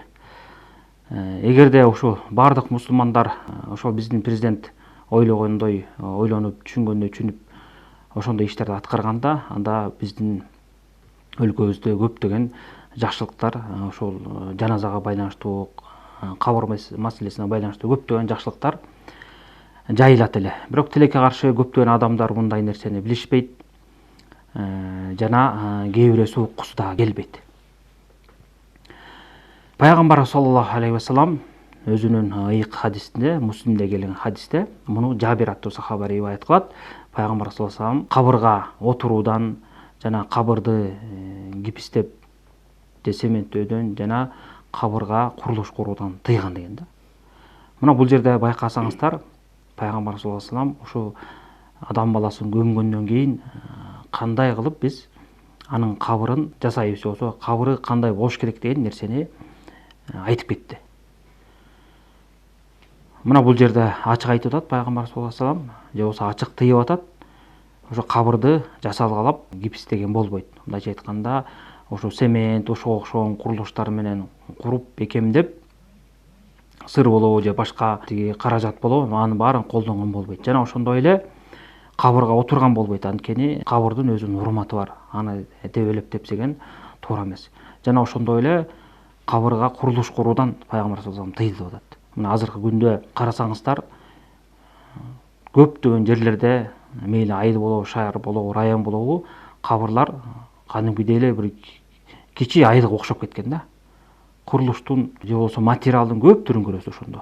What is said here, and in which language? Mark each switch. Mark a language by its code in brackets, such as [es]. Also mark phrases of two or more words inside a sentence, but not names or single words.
[ky] Эгерде ошо бардык мусулмандар ошол биздин президент ойлогондой, ойлонуп, түшүнгөндөй түшүнүп, ошондой иштерди аткарганда, анда биздин өлкөбүздө көптөгөн жакшылыктар, ошол жаназага байланыштуу, кабыр маселесине байланыштуу көптөгөн жакшылыктар жайылат эле. Бирок тилекке каршы көптөгөн адамдар мындай нерсени билишпейт, жана кээ бирөөсү уккусу да келбейт. Пайгамбар [ar] صلى الله عليه وسلم [ky] өзүнүн ыйык хадисинде, Муслимде келген хадисте, муну Жабир аттуу сахаба риваят кылат. Пайгамбар [ar] صلى الله عليه وسلم [ky] кабырга отуруудан, жана кабырды гипстеп, цементтөөдөн, жана кабырга курулуш куруудан тыйган деген да. Мына бул жерде байкасаңыздар, Пайгамбар [ar] صلى الله عليه وسلم [ky] ушу адам баласын көмгөндөн кийин кандай кылып биз анын кабырын жасайбыз, болсо кабыры кандай болуш керек деген нерсени айтып кетти. Мына бул жерде ачык айтып атат Пайгамбар [ar] صلى الله عليه وسلم, [ky] же болбосо ачык тыйып атат. Ошо кабырды жасалгалап гипстеген болбойт. Мындайча айтканда, ошо цемент, ошого окшогон курулуштар менен куруп, бекемдеп, сыр болобу же башка каражат болобу, анын баарын колдонгон болбойт. Жана ошондой эле кабырга отурган болбойт. Анткени кабырдын өзүнүн урматы бар. Аны тебелеп тепсеген туура эмес. Жана ошондой эле кабырга курулуш куруудан Пайгамбар [ar] صلى الله عليه وسلم [ky] тыйылып атат. Мына азыркы күндө карасаңыздар, көптөгөн жерлерде, мейли айыл болобу, шаар болобу, район болобу, кабырлар кадимкидей эле бир кичи айылга окшоп кеткен да. Курулуштун же болбосо материалдын көп түрүн көрөсүз ошондо.